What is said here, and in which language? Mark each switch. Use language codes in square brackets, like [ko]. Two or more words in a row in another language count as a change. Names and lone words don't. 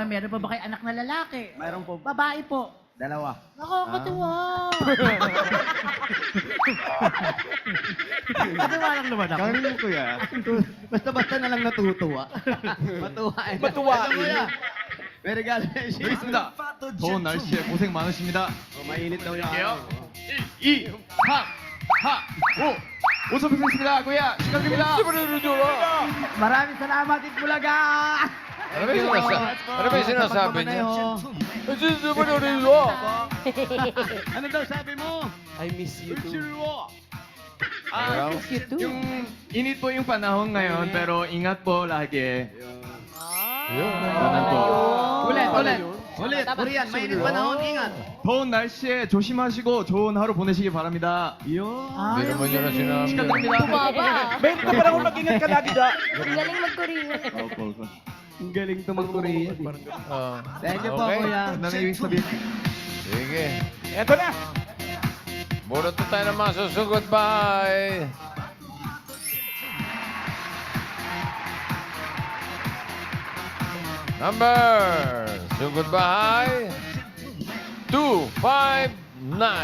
[tl] Meron pa ba kayo anak na lalaki? Meron po Babae po. 2. Nakakatuwa. Katuwa lang naman ako. Kami ko ya. Basta-basta na lang natutuwa. Matuwain. Matuwain. Ito, Kuya. May regalo na siya. [ko] 여기 있습니다. 더운 날씨에 고생 많으십니다. [tl] Mainit daw yung [ko] 드릴게요. [tl] araw. [ko] 1, 2, 3, 4, 5. 5천 peso 있습니다. kuya. 축하드립니다. [tl] Maraming salamat, Itbulaga! Ano ba yung sinasabi niya? Ano daw sabi mo? [en] I miss you too. [tl] Ah, yung init po yung panahon ngayon, pero ingat po lagi. Ganun po. Ulit. Ulit, Korean, mainit panahon, ingat. [ko] 더운 날씨에 조심하시고 좋은 하루 보내시기 바랍니다. [tl] Hindi naman yun ang sinabi. Bumaba. Ben, ito parang mag-ingat ka lagi da. Ang galing mag-Korea. Ang galing to mag-Korean. Oh. [en] Thank you po, Okay. [tl] kuya. Sige. Eto na. Bunot na tayo ng mga susugod. Bye! Number, sugod bahay, 259.